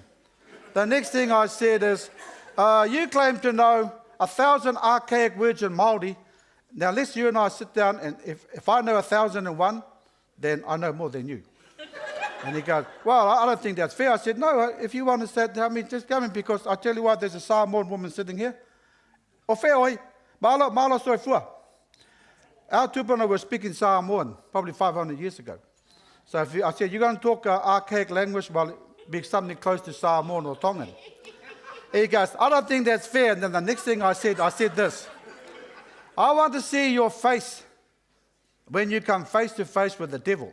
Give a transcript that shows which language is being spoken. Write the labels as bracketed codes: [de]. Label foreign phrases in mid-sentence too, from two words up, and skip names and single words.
[en] The next thing I said is, you claim to know 1,000 archaic words in Māori. Now, let's you and I sit down, and if I know 1,001, then I know more than you. And he goes, well, I don't think that's fair. I said, no, if you want to say, tell me, just come in, because I tell you what, there's a Samoan woman sitting here. [sm] O whea oi, maala soi fua. [en] Our tupuna were speaking Samoan probably 500 years ago. So I said, you're going to talk archaic language, well, it'll be something close to Samoan or Tongan. He goes, I don't think that's fair. And then the next thing I said this. I want to see your face when you come face to face with the devil.